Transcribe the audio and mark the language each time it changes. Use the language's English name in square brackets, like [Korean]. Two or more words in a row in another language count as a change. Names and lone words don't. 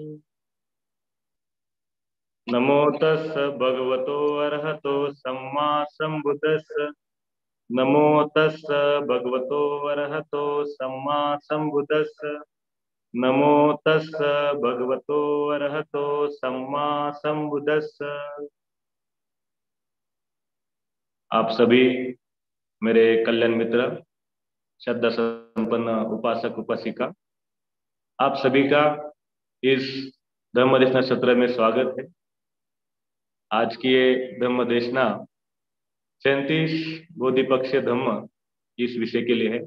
[Pali] नमो तस्स भगवतो अरहतो सम्मा संबुद्दस्स। नमो तस्स भगवतो अरहतो सम्मा संबुद्दस्स। नमो तस्स भगवतो अरहतो सम्मा संबुद्दस्स। [Hindi] आप सभी मेरे कल्याण मित्र, श्रद्धा संपन्न उपासक उपासिका, आप सभी का इस धम्म देशना सत्र में स्वागत है। आज की ये धम्म देशना 37 बोधिपक्षीय धम्म इस विषय के लिए है।